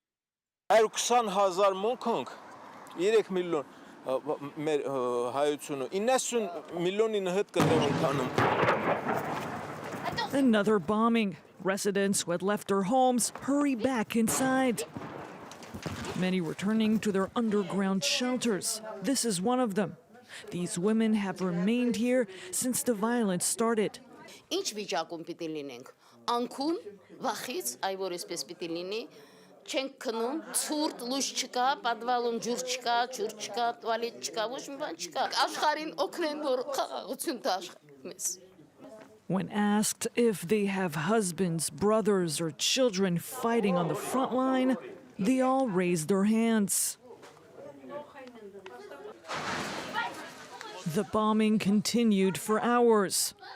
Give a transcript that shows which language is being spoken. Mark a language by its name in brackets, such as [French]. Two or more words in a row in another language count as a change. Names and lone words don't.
[English] Another bombing. Residents who had left their homes hurry back inside. Many returning to their underground shelters. This is one of them. These women have remained here since the violence started. [Armenian] Չենք քնում, ցուրտ լույս չկա, պատվալում ջուր չկա, ջուր չկա, տուալետ չկա, ոչ մի բան չկա։ Աշխարհին օգնեն, որ խաղաղություն տա մեզ։ [English] When asked if they have husbands, brothers, or children fighting on the front line, they all raise their hands. The bombing continued for hours.